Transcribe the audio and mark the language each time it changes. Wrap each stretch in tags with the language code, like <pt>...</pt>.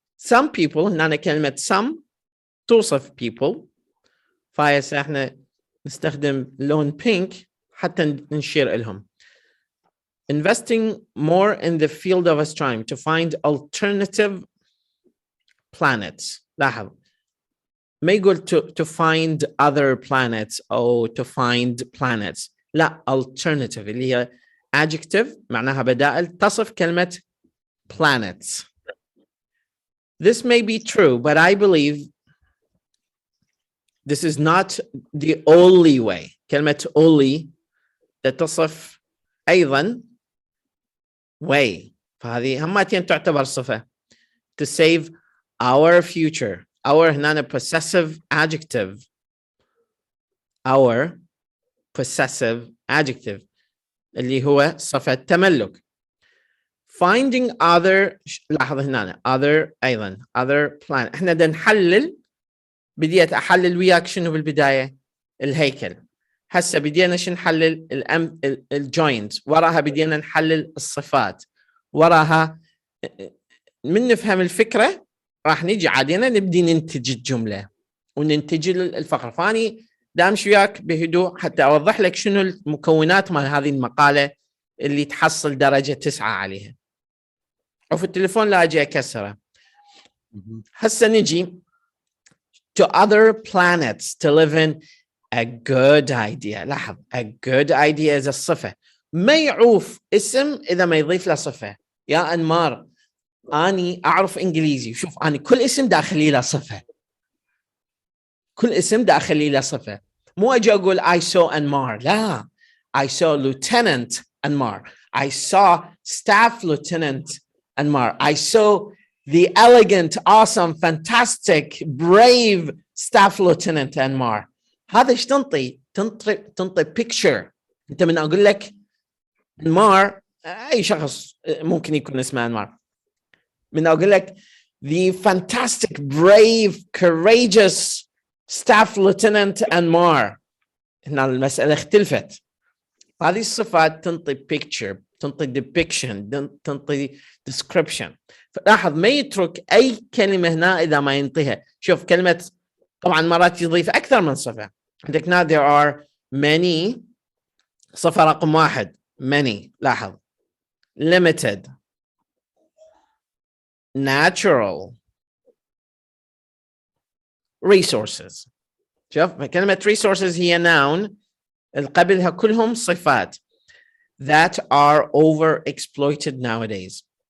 <en>Some people،</en> <ar>هنا كلمة some توصف people، فهسه احنا نستخدم لون pink حتى نشير لهم.</ar> <en>Investing more in the field of astronomy to find alternative planets.</en> <ar>لاحظ ما يقول</ar> <en>to find other planets</en> <ar>أو</ar> <en>to find planets،</en> <ar>لا، alternative اللي هي adjective معناها بدائل تصف كلمة planets.</ar> <en>This may be true, but I believe this is not the only way.</en> <ar>كلمة only تصف أيضا way، فهذه همتين تعتبر صفة.</ar> <en>To save our future. Our</en> <ar>هنا</ar> <en>possessive adjective. Our possessive adjective</en> <ar>اللي هو صفة تملك.</ar> <en>Finding other،</en> <ar>لاحظ هنا</ar> <en>other</en> <ar>أيضا</ar> <en>other planet.</en> <ar>احنا بدنا نحلل، بديت أحلل وياك شنو بالبداية؟ الهيكل. هسه بدينا شو نحلل؟ الجوينت. وراها بدينا نحلل الصفات. وراها من نفهم الفكرة راح نيجي عادينا نبدي ننتج الجملة وننتج الفقرة. فاني دامش وياك بهدوء حتى أوضح لك شنو المكونات مال هذه المقالة اللي تحصل درجة 9 عليها. وفي التليفون لا أجي أكسره. هسه نجي</ar> <en>to other planets to live in. A good idea.</en> <ar>لاحظ</ar> <en>a good idea is</en> <ar>الصفة. ما يعوف اسم إذا ما يضيف له صفة. يا أنمار، أني أعرف إنجليزي، شوف أنا كل اسم داخلي له صفة. كل اسم داخلي له صفة. مو أجي أقول</ar> <en>I saw Anmar.</en> <ar>لا،</ar> <en>I saw Lieutenant Anmar. I saw Staff Lieutenant Anmar. I saw the elegant, awesome, fantastic, brave Staff Lieutenant Anmar.</en> <ar>هذا ايش تنطي picture. انت من اقول لك انمار، اي شخص ممكن يكون اسمه انمار، من اقول لك</ar> <en>the fantastic, brave, courageous staff lieutenant</en> <ar>انمار، هنا المسألة اختلفت. هذه الصفات تنطي picture، تنطي depiction، تنطي description. فلاحظ ما يترك اي كلمة هنا اذا ما ينطيها. شوف كلمة، طبعا مرات يضيف اكثر من صفة. عندك</ar> <en>now there are many</en> <ar>صفة رقم 1</ar> <en>many</en> <ar>لاحظ</ar> <en>limited natural resources.</en> <ar>شوف كلمة resources هي noun قبلها كلهم صفات</ar> <en>that are overexploited nowadays.</en>